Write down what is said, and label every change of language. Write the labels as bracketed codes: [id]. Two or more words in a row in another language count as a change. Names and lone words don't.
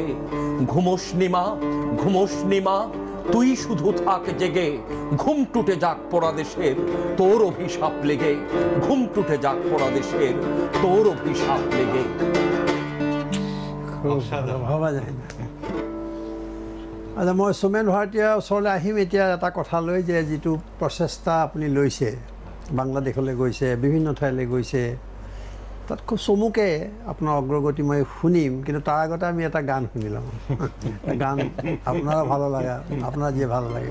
[bn] ঘুমোসনি মা, ঘুমোসনি মা, তুই শুধু থাক জেগে। ঘুম টুটে যাক পোড়া দেশের তোর অভিশাপ লেগে। ঘুম টুটে যাক পোড়া দেশের তোর অভিশাপ লেগে। ভাবা যায় না। আচ্ছা, [as] মই সোমেন ভাৰতীয়ৰ ওচৰলৈ আহিম এতিয়া এটা কথা লৈ, যে যিটো প্ৰচেষ্টা আপুনি লৈছে, বাংলাদেশলৈ গৈছে, বিভিন্ন ঠাইলৈ গৈছে, তাত খুব চমুকে আপোনাৰ অগ্ৰগতি মই শুনিম, কিন্তু তাৰ আগতে আমি এটা গান শুনি লওঁ। গান আপোনাৰো ভালো লাগা, আপোনাৰ যিয়ে ভালো লাগে।